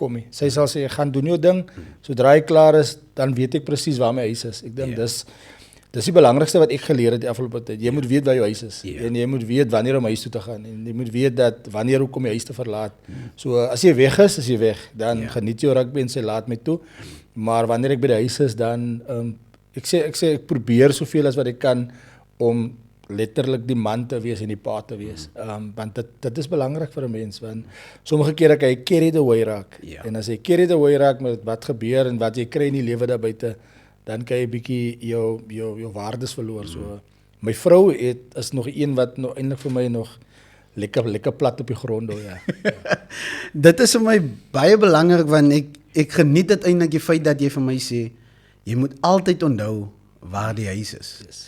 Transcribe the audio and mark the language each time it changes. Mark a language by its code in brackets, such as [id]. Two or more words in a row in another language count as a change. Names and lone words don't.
[af] kom nie, sy sal sê, gaan doen jou ding, sodra hy klaar is, dan weet ek presies waar my huis is, ek dink dis die belangrikste wat ek geleer het die afgelope tyd, jy moet weet waar jou huis is, en jy moet weet wanneer om huis toe te gaan, en jy moet weet dat wanneer hoe kom jy huis te verlaat, so as jy weg is jy weg, dan geniet jou rugby en sy laat my toe, maar wanneer ek by die huis is, dan ek sê ek probeer soveel as wat ek kan om letterlik die man te wees en die pa te wees. Want dit is belangrik vir 'n mens, want sommige kere kan jy [en] carried away [af] raak. En as jy [en] carried away [af] raak met wat gebeur en wat jy kry in die lewe daar buite, dan kan jy bietjie jou waardes verloor. So my vrou is nog een wat nou eintlik vir my nog lekker plat op die grond hoor, Dit is vir my baie belangrik, want ek geniet dit eintlik die feit dat jy vir my sê jy moet altyd onthou waar die huis is.